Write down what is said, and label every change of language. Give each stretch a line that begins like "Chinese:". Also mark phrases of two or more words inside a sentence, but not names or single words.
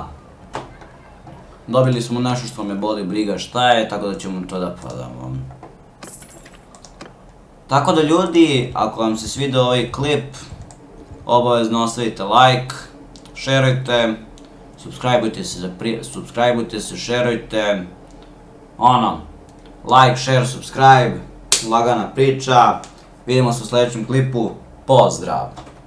Serbian: Dobili smo nešto što me boli briga šta je, tako da ćemo to da prodamo. Tako da ljudi, ako vam se svidio ovaj klip, obavezno ostavite like, šerujte, subscribeujte se, šerujte, ono,
English: like, share, subscribe,
Serbian: lagana priča, vidimo se u sljedećem klipu, pozdrav!